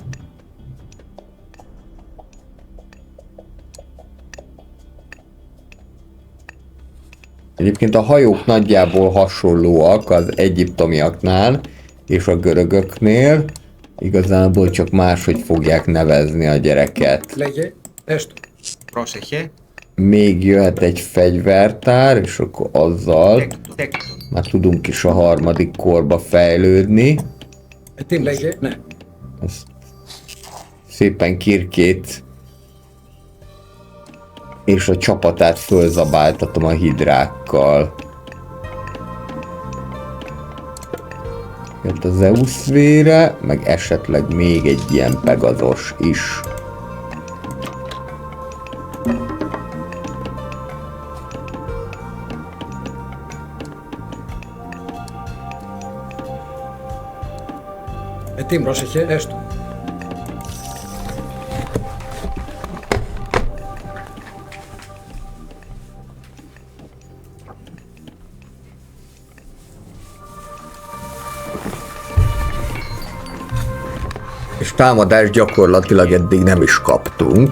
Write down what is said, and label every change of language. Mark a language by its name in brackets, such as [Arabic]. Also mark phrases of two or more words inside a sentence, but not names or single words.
[Hungarian] Egyébként a hajók nagyjából hasonlóak az egyiptomiaknál és a görögöknél. Igazából csak máshogy fogják nevezni a gyereket. [Greek] Λέγε, έστω. Πρόσεχε. [Hungarian] Még jöhet egy fegyvertár, és akkor azzal [Greek] Τέκτον. Τέκτον. [Hungarian] már tudunk is a harmadik korba fejlődni. [Greek] Τι λέγε, ναι. [Hungarian] Ezt szépen Kirkét és a csapatát fölzabáltatom a hidrákkal. Jött a Zeus vére, meg esetleg még egy ilyen Pegazos is. [Greek] Τι πρόσεχε, έστω. [Hungarian] És támadást gyakorlatilag eddig nem is kaptunk,